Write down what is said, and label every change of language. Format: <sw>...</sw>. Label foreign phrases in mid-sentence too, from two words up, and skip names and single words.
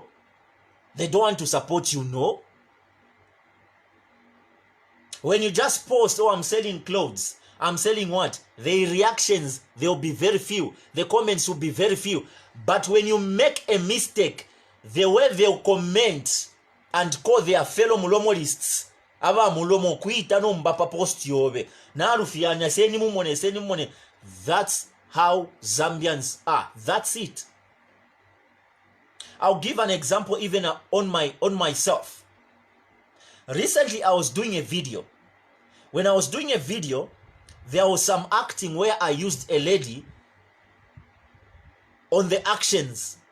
<en>They don't want to support you, no. When you just post, oh, I'm selling clothes, I'm selling what? The reactions, they'll be very few. The comments will be very few. But when you make a mistake, the way they'll comment and call their fellow mulomolists,</en> <bem>aba mulomo kuita no mbapa post yobe. Na rufianya seni mumone.</bem> <en>That's how Zambians are. That's it. I'll give an example even on myself. Recently, I was doing a video. When I was doing a video, there was some acting where I used a lady on the actions.</en>